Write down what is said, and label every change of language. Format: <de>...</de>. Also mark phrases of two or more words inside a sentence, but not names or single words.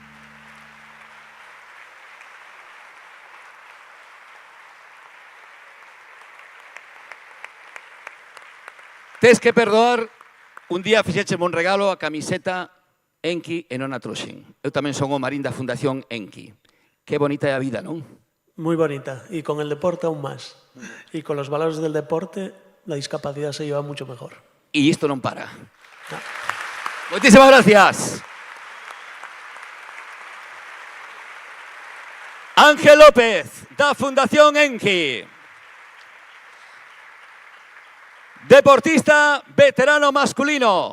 <gl>Tes que perdoar, un día fixécheme un regalo a camiseta Enki e non a trouxen. Eu tamén son o Marín da Fundación Enki. Que bonita é a vida, non?</gl> <es>Muy bonita, y con el deporte aún más. Y con los valores del deporte, la discapacidad se lleva mucho mejor.</es> <gl>E isto non para. No. Moitísimas gracias. Ángel López, da Fundación Enki. Deportista veterano masculino.</gl>